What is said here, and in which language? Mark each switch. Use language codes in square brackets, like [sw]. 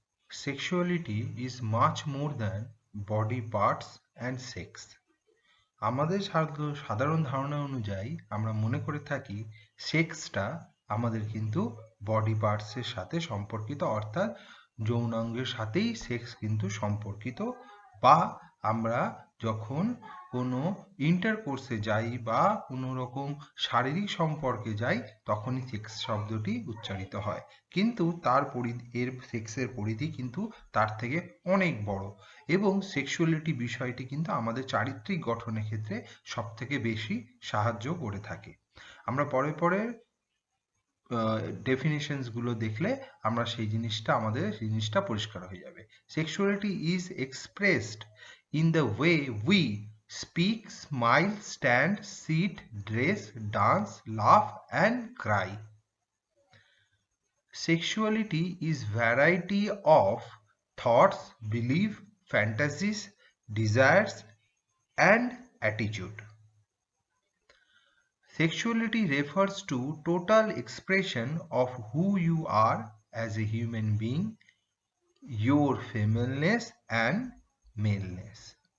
[en] Sexuality is much more than body parts and sex. [bn] আমাদের সাধারণ ধারণা অনুযায়ী আমরা মনে করে থাকি সেক্সটা আমাদের কিন্তু বডি পার্টসের সাথে সম্পর্কিত, অর্থাৎ যৌনাঙ্গের সাথেই সেক্স কিন্তু সম্পর্কিত, বা আমরা যখন কোনো ইন্টারকোর্সে যাই বা কোনো রকম শারীরিক সম্পর্কে যাই তখনই সেক্স শব্দটি উচ্চারিত হয়। কিন্তু এর সেক্সের পরিধি কিন্তু তার থেকে অনেক বড়, এবং সেক্সুয়ালিটি বিষয়টি কিন্তু আমাদের চারিত্রিক গঠনের ক্ষেত্রে সব থেকে বেশি সাহায্য করে থাকে। আমরা পরে পরে ডেফিনেশনস গুলো দেখলে আমাদের সেই জিনিসটা পরিষ্কার হয়ে যাবে। [en] Sexuality is expressed in the way we speak, smile, stand, sit, dress, dance, laugh and cry. Sexuality is variety of thoughts, belief, fantasies, desires, and attitude. Sexuality refers to total expression of who you are as a human being, your femaleness and maleness.